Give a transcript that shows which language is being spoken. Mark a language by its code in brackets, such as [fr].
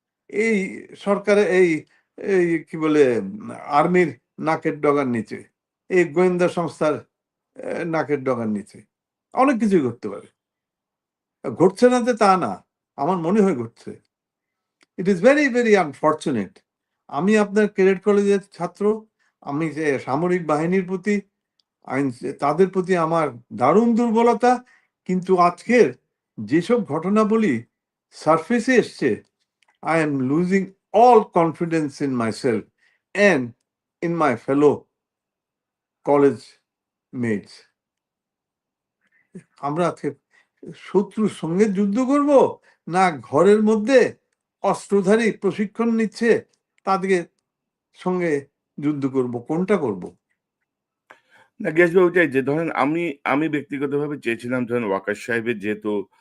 [bn] এই সরকারের এই কি বলে আর্মির নাকের ডগার নিচে, এই গোয়েন্দা সংস্থার নাকের ডগার নিচে অনেক কিছুই ঘটতে পারে। ঘটছে না যে তা না। আমার মনে হয় ঘটছে। [en] It is very, very unfortunate. [bn] আমি আপনার ক্যাডেট কলেজের ছাত্র। আমি যে সামরিক বাহিনীর প্রতি তাদের প্রতি আমার দারুণ দুর্বলতা। কিন্তু আজকের যেসব ঘটনাবলী সারফেসে এসছে, [en] I am losing all confidence in myself and in my fellow college mates. [bn] আমরা আজকে শত্রুর সঙ্গে যুদ্ধ করব, না ঘরের মধ্যে অস্ত্রধারী প্রশিক্ষণ নিচ্ছে তাদেরকে সঙ্গে যুদ্ধ করব, কোনটা করব? না, গেস ভাই ওইটাই যে ধরেন আমি ব্যক্তিগতভাবে চেয়েছিলাম ধরেন ওয়াকার সাহেবের যেহেতু